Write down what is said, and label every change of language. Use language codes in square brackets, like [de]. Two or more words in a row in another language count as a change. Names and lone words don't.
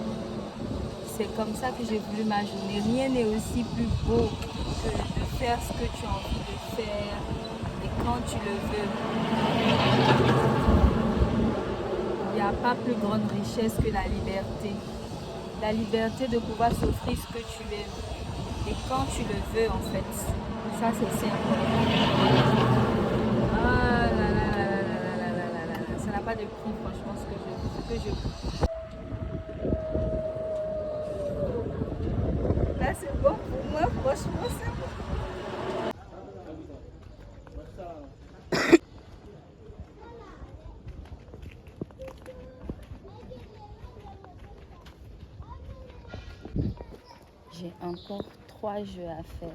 [fr] C'est comme ça que j'ai voulu ma journée. Rien n'est aussi plus beau que de faire ce que tu as envie de faire et quand tu le veux. Il n'y a pas plus grande richesse que la liberté. La liberté de pouvoir s'offrir ce que tu aimes et quand tu le veux en fait. Ça c'est aussi important. Ah là là là là là là là là là. Ça n'a pas de prix franchement ce que je là c'est bon pour moi, franchement c'est bon. J'ai encore 3 jeux à faire.